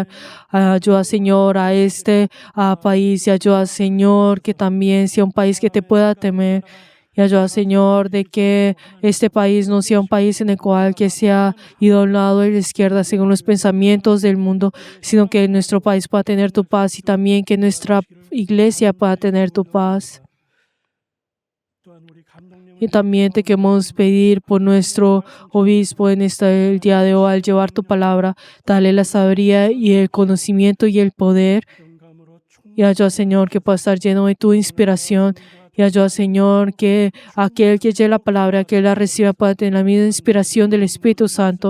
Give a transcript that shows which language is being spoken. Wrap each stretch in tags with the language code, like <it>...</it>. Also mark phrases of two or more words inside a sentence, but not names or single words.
<es>Ayuda, Señor, a este país y ayuda, Señor, que también sea un país que te pueda temer. Y ayuda, Señor, de que este país no sea un país en el cual que sea ido a un lado de la izquierda según los pensamientos del mundo, sino que nuestro país pueda tener tu paz y también que nuestra iglesia pueda tener tu paz.</es> <ko>또한 우리 감독님을</ko> <es>Y también te queremos pedir por nuestro obispo en el día de hoy al llevar tu palabra, dale la sabiduría y el conocimiento y el poder.</es> <ko>영감으로</ko> <es>Y ayuda, Señor, que pueda estar lleno de tu inspiración. Y ayuda, Señor, que aquel que lleve la palabra, que la reciba, pueda tener la misma inspiración del Espíritu Santo.</es>